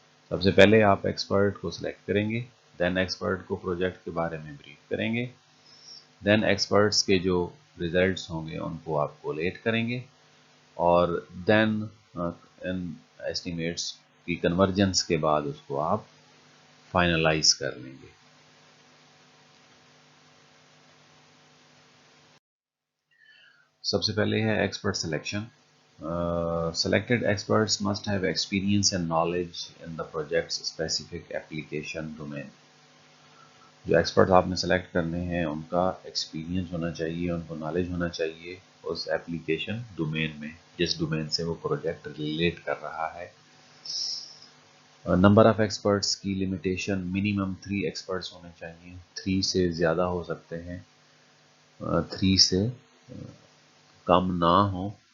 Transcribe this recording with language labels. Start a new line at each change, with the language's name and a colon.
Hindi: सबसे पहले आप एक्सपर्ट को सिलेक्ट करेंगे, देन एक्सपर्ट को प्रोजेक्ट के बारे में ब्रीफ करेंगे, देन एक्सपर्ट्स के जो रिजल्ट्स होंगे उनको आप कोलेट करेंगे और देन इन एस्टिमेट्स की कन्वर्जेंस के बाद उसको आप फाइनलाइज कर लेंगे। सबसे पहले है expert selection.
English: selected experts must have experience and knowledge in the project's specific application domain।
Hindi: जो एक्सपर्ट आपने सेलेक्ट करने हैं उनका एक्सपीरियंस होना चाहिए, उनको नॉलेज होना चाहिए उस एप्लीकेशन डोमेन में, जिस डोमेन से वो प्रोजेक्ट रिलेट कर रहा है। नंबर ऑफ एक्सपर्ट्स की लिमिटेशन, मिनिमम 3 एक्सपर्ट्स होने चाहिए, 3 से ज़्यादा हो सकते हैं, 3 से कम ना हो।